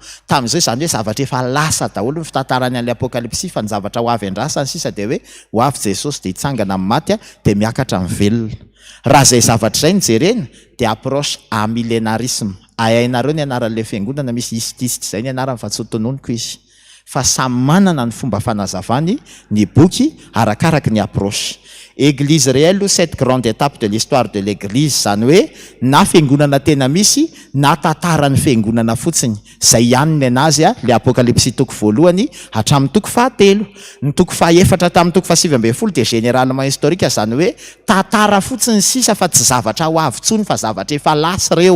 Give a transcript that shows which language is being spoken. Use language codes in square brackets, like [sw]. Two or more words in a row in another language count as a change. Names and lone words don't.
[mg] Tamin'izao zany hoe zavatra efa lasa daholo ny fitantarany an'ilay apokalipsy, fa ny zavatra ho avy andrasany sisa dia hoe ho avy Jesosy dia hitsangana amin'ny maty dia miakatra amin'ny velona. Raha zay zavatra zay nijerena dia [fr] approche millénarisme. [mg] Hainareo ny anaran'ilay fiangonana misy isitist zay ny anarany fa tsy tononiko izy, fa samy manana ny fomba fanazavany ny boky arakaraka ny approche. [fr] Église réelle, cette grande étape de l'histoire de l'église, [mg] zany hoe na fiangonana tena misy na tantarany fiangonana fotsiny. Zay ihany ny anazy le apokalipsy toko voalohany hatramin'ny toko 7. Ny toko 4 hatramin'ny toko 7 dia [fr] généralement historique, [mg] zany hoe tantara fotsiny sisa fa tsy zavatra ho avy tsony fa zavatra efa lasa reo.